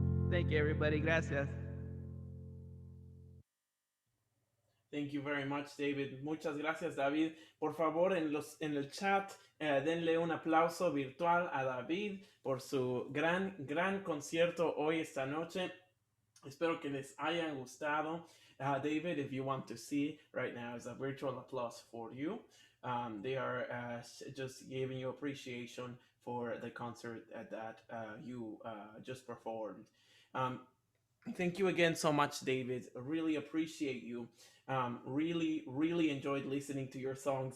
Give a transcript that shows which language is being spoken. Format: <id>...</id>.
<en>Thank you, everybody. Gracias. Thank you very much, David.</en> <es>Muchas gracias, David. Por favor, en el chat, denle un aplauso virtual a David por su gran concierto hoy, esta noche. Espero que les haya gustado.</es> <en>David, if you want to see right now, is a virtual applause for you. They are just giving you appreciation for the concert that you just performed. Thank you again so much, David. I really appreciate you. Really enjoyed listening to your songs.</en>